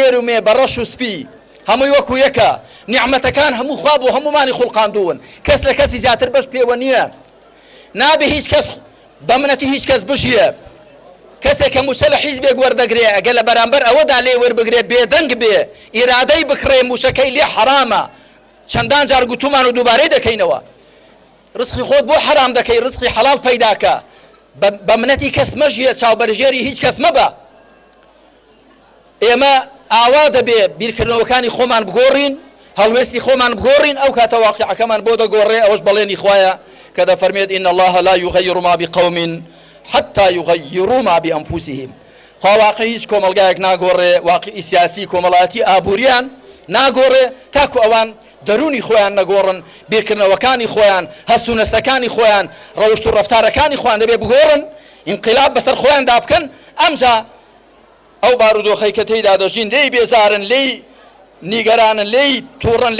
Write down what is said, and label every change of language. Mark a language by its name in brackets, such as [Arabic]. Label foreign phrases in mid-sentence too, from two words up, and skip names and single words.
[Central Kurdish] و مێ بە ڕەش و سپی هەمووی وەکو یەکە نیعمەتەکان هەموو خوا بۆ هەمومانی خوڵقاندوون کەس لە کەسی زیاتر بەش پێوە نییە نابێ هیچ کەس بە منەتی هیچ کەس بژیە کەسێک کە موشە لە حیزبێک وەردەگرێ ئەگەر لە بەرامبەر ئەوەدا لێ وەربگرێ بێدەنگ بێ ئیرادەی بکڕێ موشەکەی لێ حرامە چەندان جار گوتومان و دووبارەی دەکەینەوە ڕزقی خۆت بۆ حرام دەکەی ڕزقی حەڵال پەیداکە بە منەتی کەس مەژیە چاوبەرژێری هیچ کەس مەبە ئێمە ئاوا دەبێ بیرکردنەوەکانی خۆمان بگۆڕین هەڵوێستی خۆمان بگۆڕین ئەو کاتە واقعەکەمان بۆ دەگۆڕێ ئەوەش بەڵێنی خوایە کە دەفەرمێت [Arabic] إن الله لا يغير ما بقوم حتى يغيروا ما بأنفسهم [Central Kurdish] خوا واقعی هیچ کۆمەلگایەک ناگۆڕێ واقعی سیاسی کۆمەڵایەتی ئابووریان ناگۆڕێ تاکو ئەوان دەرونی خۆیان نەگۆڕن بیرکردنەوەکانی خۆیان هەستونەستەکانی خۆیان ڕەوشت و ڕەفتارەکانی خۆیان دەبێ بگۆڕن ئینقلاب بەسەر خۆیان دابکەن ئەمجا ئەو بارودۆخەی کە تێیدا دەژین لێی بێزارن لێی نیگەرانن لێی تووڕن